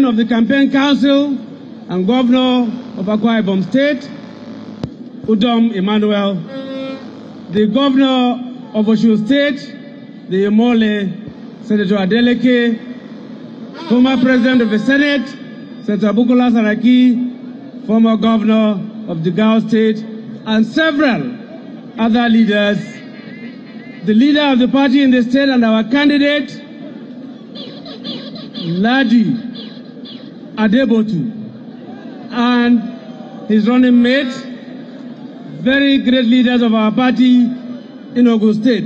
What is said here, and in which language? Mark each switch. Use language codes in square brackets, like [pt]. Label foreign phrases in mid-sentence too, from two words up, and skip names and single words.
[en] of the Campaign Council and Governor of Akwa Ibom State, Udom Emmanuel, the Governor of Osun State, the Imole, Senator Adeleke, former President of the Senate, Senator Bukola Saraki, former Governor of the Gao State, and several other leaders, the leader of the party in the state and our candidate, Ladi Adebotu, and his running mate, very great leaders of our party in Ogun State.